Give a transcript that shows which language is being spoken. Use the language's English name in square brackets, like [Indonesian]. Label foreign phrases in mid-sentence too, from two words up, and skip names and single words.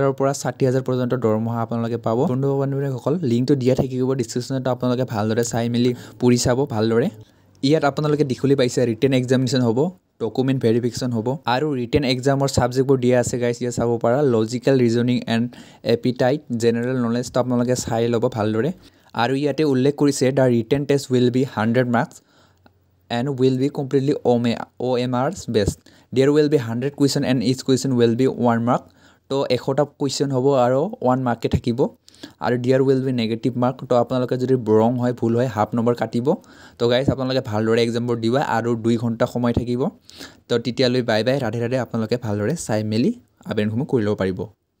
[Assamese] ৰ পৰা 60000 পৰ্যন্ত দৰমহা আপোনালোকে পাব বন্ধু বান্ধৱীসকল লিংকটো দিয়া থাকিব ডেসক্ৰিপচনত আপোনালোকে ভালদৰে চাই মেলি পঢ়ি চাব ভালদৰে ইয়াত আপোনালোকে দেখিবলৈ পাইছা [English] written examination [Assamese] হ'ব [English] document verification [Assamese] হ'ব আৰু ৰিটেন [English] examৰ subjectবোৰ [Assamese] দিয়া আছে গাইস ইয়া চাব পাৰা [English] logical reasoning and aptitude general knowledge [Assamese] তো আপোনালোকে চাই ল'ব ভালদৰে আৰু ইয়াতে উল্লেখ কৰিছে দা [English] written test will be 100 marks and will be completely OMRs based there will be 100 question and each question will be 1 mark [Assamese] to 100টা question হ'ব আৰু 1 mark কে থাকিব আৰু [English] there will be negative mark [Assamese] তো আপোনালোকে যদি wrong হয় ভুল হয় [English] half number [Assamese] কাটিব তো গাইস আপোনালোকে ভালদৰে এক্সামবোৰ দিবা আৰু 2 ঘণ্টা সময় থাকিব তো তেতিয়ালৈ [English] bye bye [Hindi] राधे राधे [Assamese] আপোনালোকে ভালদৰে চাই মেলি আবেদনসমূহ কৰি ল'ব পাৰিব